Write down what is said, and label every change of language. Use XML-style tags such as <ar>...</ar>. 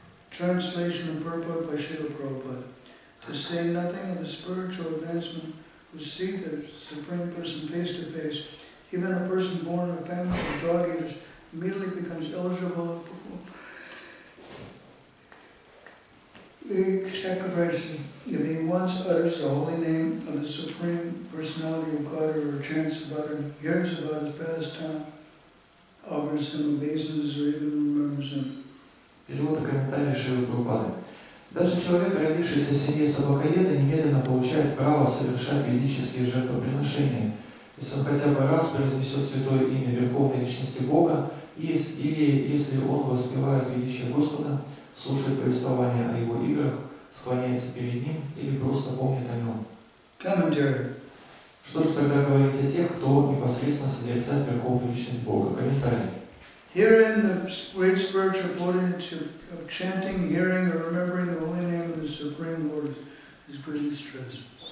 <en>Translation and purport by Srila Prabhupada. To say nothing of the spiritual advancement who see the Supreme Person face to face, even a person born in a family of dog eaters immediately becomes eligible to perform the sacrifice. If he once utters the holy name of the Supreme Personality of God or chants about him, hears about his pastime, offers him obeisances or even remembers him.</en> <ru>Перевод и комментарий Шрилы Прабхупады. Даже человек, родившийся в семье собакоеда, немедленно получает право совершать ведические жертвоприношения, если он хотя бы раз произнесет святое имя Верховной Личности Бога, или если он воспевает величие Господа, слушает повествование о его играх, склоняется перед ним или просто помнит о нем.</ru> <en>Commentary.</en> <ru>Что же тогда говорить о тех, кто непосредственно созерцает Верховную Личность Бога? Комментарий.</ru> <en>Herein the great spiritual potency of chanting, hearing, or remembering the holy name of the Supreme Lord is greatly stressed.</en>